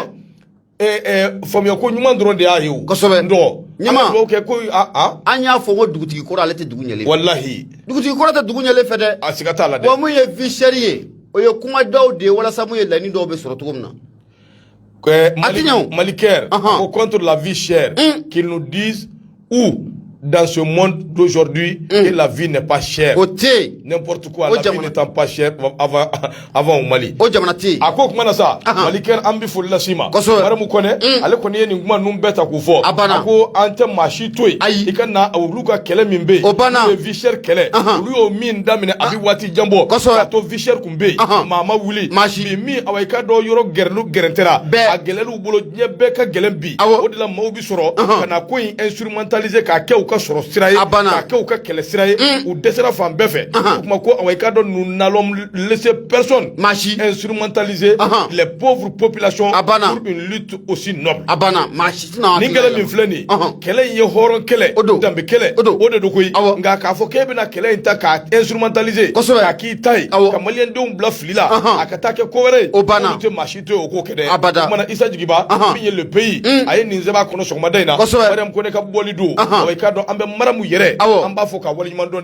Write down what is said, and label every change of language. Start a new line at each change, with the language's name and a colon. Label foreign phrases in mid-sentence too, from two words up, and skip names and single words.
Bambara: mais faamuya ko ɲuman dɔrɔn de y'a ye o kosɛbɛ ndɔ ɲama dɔw kɛ ko an y'a fɔ ko dugutigi kɔrɔ ale tɛ dugu ɲɛlen wallahi dugutigi kɔrɔ tɛ dugu ɲɛlen fɛ dɛ a siga t'a la dɛ wa mun ye
French: vie chère
Bambara: ye o ye kuma dɔw de ye walasa mun ye laɲini dɔw bɛ sɔrɔ cogo min na Malikɛr ko
French: contre la vie chère qu'ils nous disent où dans ce monde d'aujourd'hui que la vie n'est pas chère. N'importe quoi, la vie n'étant pas chère avant au Mali.
Bambara: A ko kumana sa Malikɛr an bɛ foli las'i ma Mariamu Kone ale kɔni ye nin kuma ninnu bɛɛ ta k'u fɔ a ko an tɛ maa si to yen i ka na olu ka kɛlɛ min bɛ yen n'o ye
French: vie chère
Bambara: kɛlɛ olu y'o min daminɛ a bɛ waati jan bɔ k'a to
French: vie chère
Bambara: kun bɛ yen maa ma wuli bi min awɔ i ka dɔn yɔrɔ gɛrɛntɛra a gɛlɛyaliw bolo diɲɛ bɛɛ ka gɛlɛn bi o de la maaw bɛ sɔrɔ ka na ko in instrumentaliser k'a kɛ u ka sɔrɔ sira ye k'a kɛ u ka kɛlɛ sira ye u dɛsɛra fan bɛɛ fɛ o tuma ko awɔ i ka dɔn
French: nous n'allons laisser personne instrumentaliser les pauvres populations pour une lutte aussi noble
Bambara: ni kɛlɛ min filɛ nin ye kɛlɛ in ye hɔrɔn kɛlɛ danbe kɛlɛ o de don koyi nka k'a fɔ k'e bɛna kɛlɛ in ta k'a instrumentaliser k'a k'i ta ye ka maliyɛndenw bila fili la a ka taa kɛ ko wɛrɛ ye olu tɛ maa si to yen o k'o kɛ dɛ o kumana Isa Jigiba min ye
French: le pays
Bambara: a ye nin sɛbɛn a kɔnɔ sɔgɔmada in na Mariamu Kone ka bɔli don awɔ i ka dɔn an bɛ Mariamu yɛrɛ an b'a fɔ k'a waleɲuman dɔn